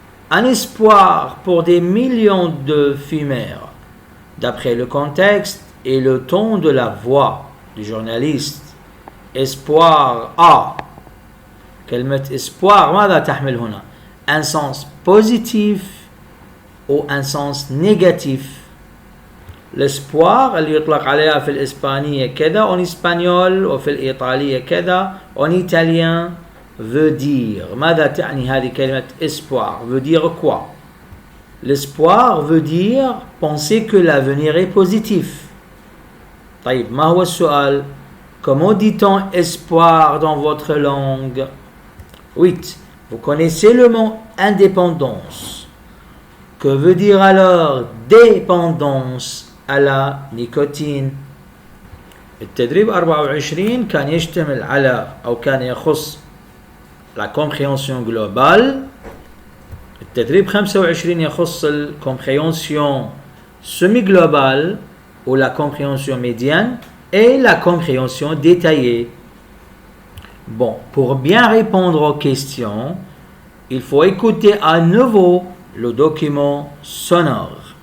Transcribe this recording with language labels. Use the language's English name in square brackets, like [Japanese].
[French] Un espoir pour des millions de fumeurs, d'après le contexte et le ton de la voix du journaliste. Espoir A. [Arabic] كلمة [French] espoir [Arabic] ماذا تحمل هنا؟ [French] Un sens positif ou un sens négatif. L'espoir [Arabic] اللي يطلق عليها في الإسبانية كذا [French] en espagnol [Arabic] وفي الإيطالية كذا [French] en italien veut dire. [Arabic] ماذا تعني هذه كلمة espoir? [French] Veut dire quoi? L'espoir veut dire penser que l'avenir est positif. [Arabic] طيب ما هو السؤال؟ [French] Comment dit-on espoir dans votre langue? 8. Vous connaissez le mot indépendance. Que veut dire alors dépendance à la nicotine? [Arabic] التدريب 24 كان يشتمل على أو كان يخص [French] la compréhension globale. [Arabic] التدريب 25 يخص [French] la compréhension semi-globale ou la compréhension médiane et la compréhension détaillée. Bon, pour bien répondre aux questions, il faut écouter à nouveau le document sonore.